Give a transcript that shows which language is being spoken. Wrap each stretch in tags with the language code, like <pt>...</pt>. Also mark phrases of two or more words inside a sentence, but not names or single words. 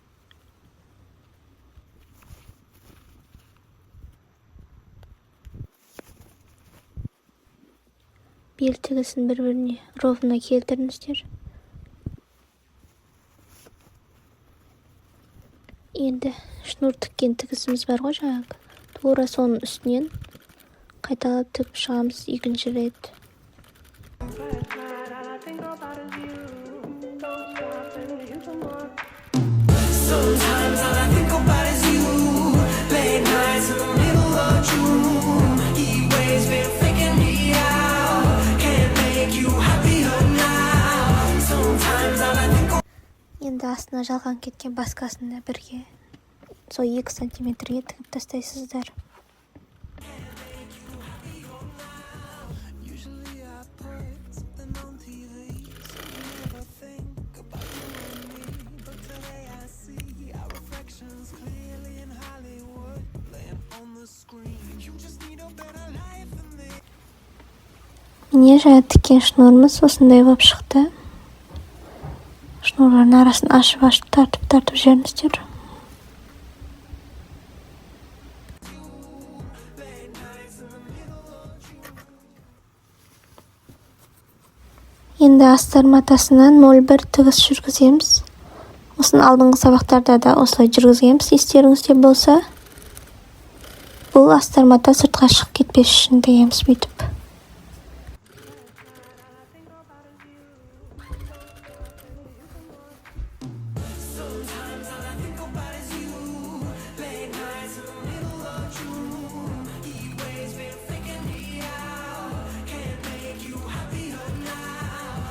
<kk>Бел тігісін бір-біріне ровно келтіріңіздер. Енді шнур тіккен тігісіміз бар ғой жаңағы. Тура соның үстінен қайталап тігіп шығамыз екінші рет.</kk> <en>Last night, all I think about is you. Don't stop and you some more. Sometimes all I think about is you. Late nights in the middle of June. Heat waves been faking me out. Can't make you happier now. Sometimes all I think</en> <kk>Енді астына жалған кеткен басқасын да бірге сол 2 сантиметрге тігіп тастайсыздар.</kk> <en>Usually I put something on TV, so I never think about you and me. But today I see our reflections clearly in Hollywood, laying on the screen. You just need a better life than this.</en> <kk>Міне жаңа тіккен шнурымыз осындай болып шықты. Шнурлардың арасын ашып тартып жіберіңіздер. Енді астар матасынан 0,1 тігіс жүргіземіз. Осыны алдыңғы сабақтарда да осылай жүргізгенбіз, естеріңізде болса. Бұл астар мата сыртқа шығып кетпес үшін тігеміз бүйтіп.</kk> <en>Sometimes all I think about is you. Late nights in the middle of June. Heat waves been faking me out. Can't make you happier now.</en>